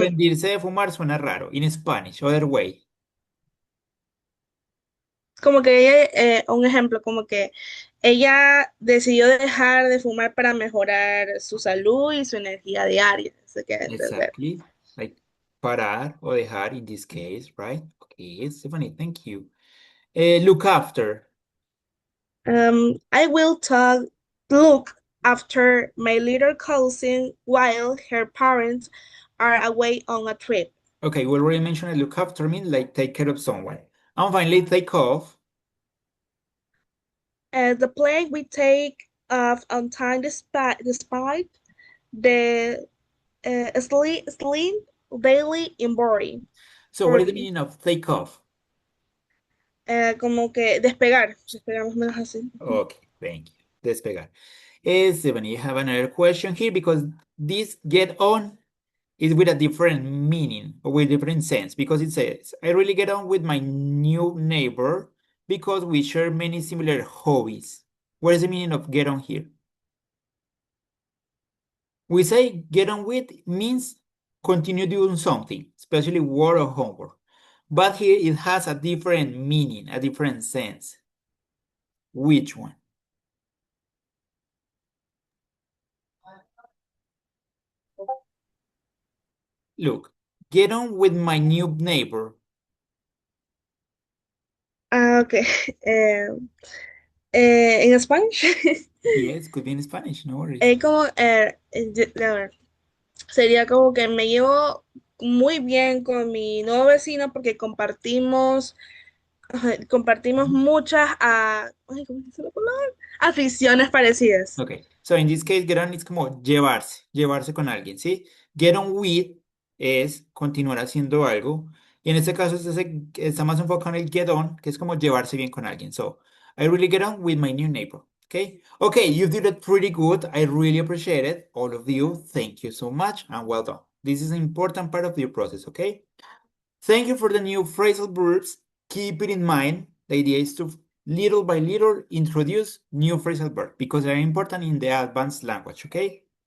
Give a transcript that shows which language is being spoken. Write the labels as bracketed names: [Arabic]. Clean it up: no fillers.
[Spanish] rendirse de fumar suena raro. [English] In Spanish, other way. [Spanish] como que ella, un ejemplo, como que ella decidió dejar de fumar para mejorar su salud y su energía diaria. ¿Se queda entender? [English] Exactly. Like [Spanish] parar o dejar [English] in this case, right? Okay, Stephanie, thank you. Look after. I will look after my little cousin while her parents are away on a trip. Okay, we already mentioned look after means like take care of someone. And finally, take off. The plane we take off on time despite the slim daily in boring. So what is the meaning of take off? [Spanish] Como que despegar más o menos así. [English] Okay, thank you. Despegar. Stephanie, I have another question here because this get on is with a different meaning or with different sense because it says, I really get on with my new neighbor because we share many similar hobbies. What is the meaning of get on here? We say get on with means continue doing something, especially work or homework. But here it has a different meaning, a different sense. Which one? Look, get on with my new neighbor. Okay. En Spanish. Yes, could be in Spanish, no worries. [Spanish] Como, a ver, sería como que me llevo muy bien con mi nuevo vecino porque compartimos muchas ay, ¿cómo se dice la palabra? Aficiones parecidas. [English] Okay, so in this case, get on [Spanish] es como llevarse con alguien, ¿sí? Get on with es continuar haciendo algo. Y en este caso está más enfocado en el get on, que es como llevarse bien con alguien. [English] So, I really get on with my new neighbor. Okay? Okay, you did it pretty good. I really appreciate it. All of you, thank you so much and well done. This is an important part of your process, okay? Thank you for the new phrasal verbs. Keep it in mind. The idea is to little by little introduce new phrasal verbs because they're important in the advanced language, okay?